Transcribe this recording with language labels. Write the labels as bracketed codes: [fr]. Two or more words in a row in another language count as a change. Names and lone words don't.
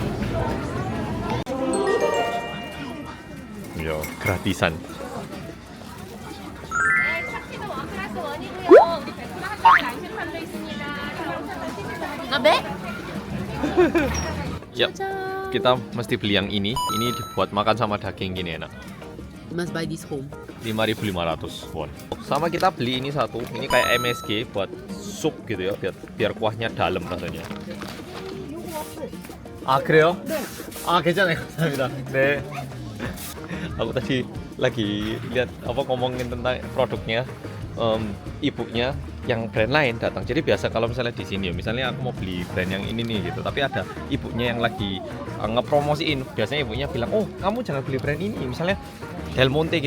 [id] Yo, gratisan. [ko] 나배? [id] Yap, kita mesti beli yang ini. Ini dibuat makan sama daging gini enak. [en] You must buy this home. [id] 5.500 won. Sama kita beli ini satu. Ini kayak MSG buat sup gitu ya, biar kuahnya dalam rasanya. [ko] Ah, 그래요? 아, 괜찮아요. 감사합니다. 네. [id] Aku tadi lagi lihat ngomongin tentang produknya, ibunya yang brand lain datang. Jadi biasa kalau misalnya di sini ya, misalnya aku mau beli brand yang ini nih gitu, tapi ada ibunya yang lagi ngepromosiin. Biasanya ibunya bilang, "Oh, kamu jangan beli brand ini." Misalnya Del Monte gitu.